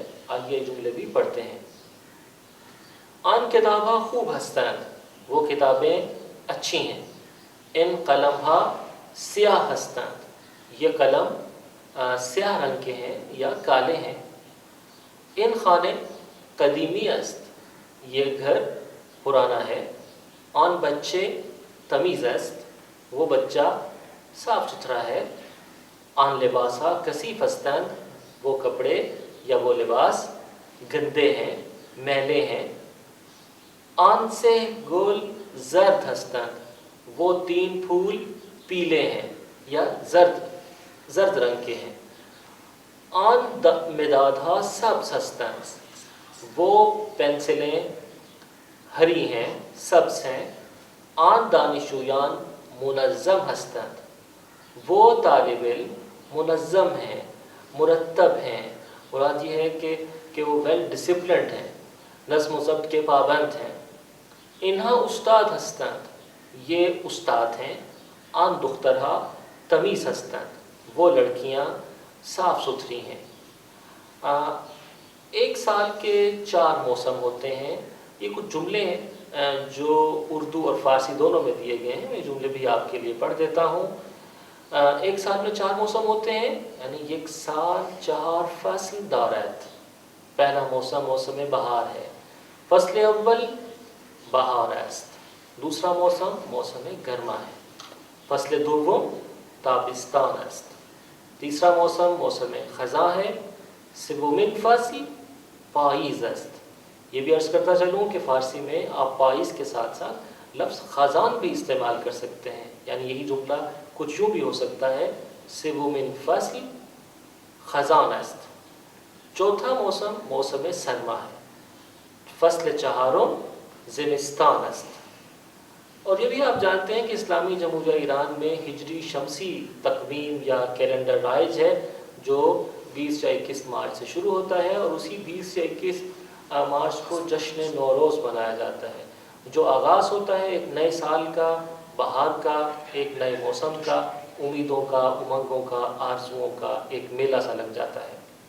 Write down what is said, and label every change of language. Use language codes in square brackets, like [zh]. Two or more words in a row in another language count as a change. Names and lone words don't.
[ur] آئیے جملے بھی پڑھتے ہیں. [fa] آن کتابہ خوب ہستند، [ur] وہ کتابیں اچھی ہیں. [fa] ان قلمہا سیاہ ہستند، [ur] یہ قلم سیاہ رنگ کے ہیں یا کالے ہیں. [fa] ان خانے قدیمی است، [ur] یہ گھر پرانا ہے. [fa] آن بچے تمیز است، [ur] وہ بچہ صاف ستھرا ہے. [fa] آن لباسا کثیف ہستند، [ur] وہ کپڑے یا وہ لباس گندے ہیں، میلے ہیں. [fa] آن سے گل زرد ہستند، [ur] وہ 3 پھول پیلے ہیں یا زرد رنگ کے ہیں. [fa] آن مدادها سبز ہستند، [ur] وہ پینسلیں ہری ہیں، سبز ہیں. [fa] آن دانشجویان منظم ہستند، [ur] وہ طالب علم منظم ہیں، مرتب ہیں. مراد یہ ہے کہ وہ [en] well disciplined [ur] ہیں، نظم و ضبط کے پابند ہیں. [fa] انہا استاد ہستند، [ur] یہ استاد ہیں. [fa] آن دخترہا تمیز ہستند، [ur] وہ لڑکیاں صاف ستھری ہیں. 1 سال کے 4 موسم ہوتے ہیں. یہ کچھ جملے ہیں جو اردو اور فارسی دونوں میں دیے گئے ہیں. میں جملے بھی آپ کے لیے پڑھ دیتا ہوں. 1 سال میں 4 موسم ہوتے ہیں، [fa] یعنی 1 سال 4 فصل دارد. [ur] پہلا موسم موسم بہار ہے. [fa] فصل اول بہار است. [ur] دوسرا موسم موسم گرما ہے. [fa] فصل دوم تابستان است. [ur] تیسرا موسم موسم خزاں ہے. [fa] سومین فصل پاییز است. [ur] یہ بھی عرض کرتا چلوں کہ فارسی میں آپ پاییز کے ساتھ ساتھ لفظ خزان بھی استعمال کر سکتے ہیں، یعنی یہی جملہ کچھ یوں بھی ہو سکتا ہے، [fa] سومین فصل خزان است. [ur] چوتھا موسم موسم سرما ہے. [fa] فصل چہارم زمستان است. [ur] اور یہ بھی آپ جانتے ہیں کہ اسلامی جمہوریہ ایران میں ہجری شمسی تقویم یا کیلنڈر رائج ہے جو 20 یا 21 مارچ سے شروع ہوتا ہے، اور اسی 20 یا 21 مارچ کو جشن نوروز منایا جاتا ہے، جو آغاز ہوتا ہے ایک نئے سال کا، بہار کا، ایک نئے موسم کا، امیدوں کا، امنگوں کا، آرزوؤں کا ایک میلہ سا لگ جاتا ہے.